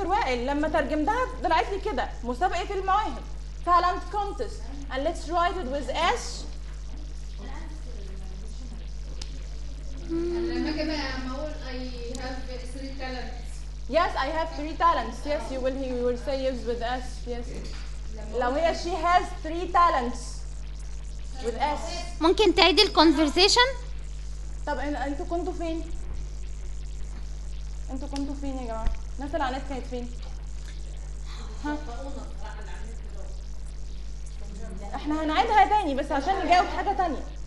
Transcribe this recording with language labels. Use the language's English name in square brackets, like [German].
[Arabic] وائل لما ترجمتها طلعت لي كده مسابقة المواهب. [English] Talent contest. And let's write it with S. [Arabic] لما كده يا معقول [English] I have 3 talents. Yes, I have three talents. Yes, you will. You will say yes with us. Yes. Lamia, she has three talents. With us. [Arabic] ممكن تعيد ال conversation؟ طب انتوا كنتوا فين؟ انتوا كنتوا فين يا جماعة؟ ناس العنات كانت فين؟ ها؟ احنا هنعيدها تاني بس عشان نجاوب حاجة تانية.